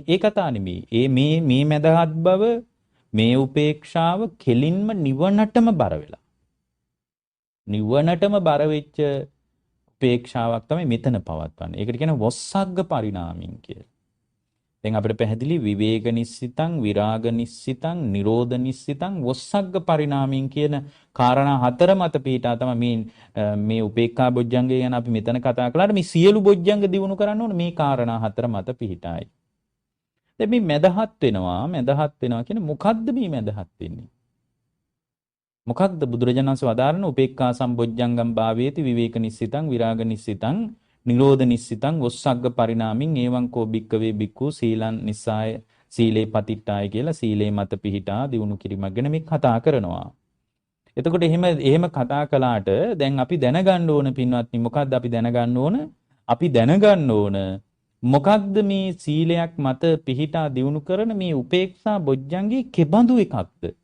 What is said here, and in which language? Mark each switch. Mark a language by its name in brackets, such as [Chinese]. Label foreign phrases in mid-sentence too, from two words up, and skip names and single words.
[Sinhala] ඒ කතා නෙමෙයි. මේ මැදහත් බව මේ උපේක්ෂාව කෙලින්ම නිවනටම බර වෙලා. නිවනටම බර වෙච්ච උපේක්ෂාවක් තමයි මෙතන පවත්වන්නේ. ඒකට කියන [Pali] වොස්සග්ග පරිණාමින් [Sinhala] කියලා. දැන් අපිට පැහැදිලි [Pali] විවේක නිස්සිතං විරාග නිස්සිතං නිරෝධ නිස්සිතං වොස්සග්ග පරිණාමින් [Sinhala] කියන කාරණා හතර මත පිටා තමයි මේ උපේක්ඛා බොජ්ජංගය ගැන අපි මෙතන කතා කළාට මේ සියලු බොජ්ජංග දිනු කරන්න ඕන මේ කාරණා හතර මත පිටායි. දැන් මේ මදහත් වෙනවා කියන මොකද්ද මේ මදහත් වෙන්නේ? මොකක්ද බුදුරජාණන් වහන්සේ වදාරන [Pali] උපේක්ඛා සම්බොජ්ජංගම් භාවේති විවේක නිස්සිතං විරාග නිස්සිතං නිරෝධ නිස්සිතං වොස්සග්ග පරිණාමින් ඒවං කෝ භික්කවේ භික්ඛු සීලං නිස්සාය සීලේ පතිට්ඨාය [Sinhala] කියලා සීලේ මත පිහිටා දිනු කිරීමක් ගැන මේ කතා කරනවා. එතකොට එහෙම කතා කළාට දැන් අපි දැනගන්න ඕන පින්වත්නි මොකද්ද අපි දැනගන්න ඕන? අපි දැනගන්න ඕන මොකක්ද මේ සීලයක් මත පිහිටා දිනු කරන මේ උපේක්ෂා බොජ්ජංගේ කෙබඳු එකක්ද?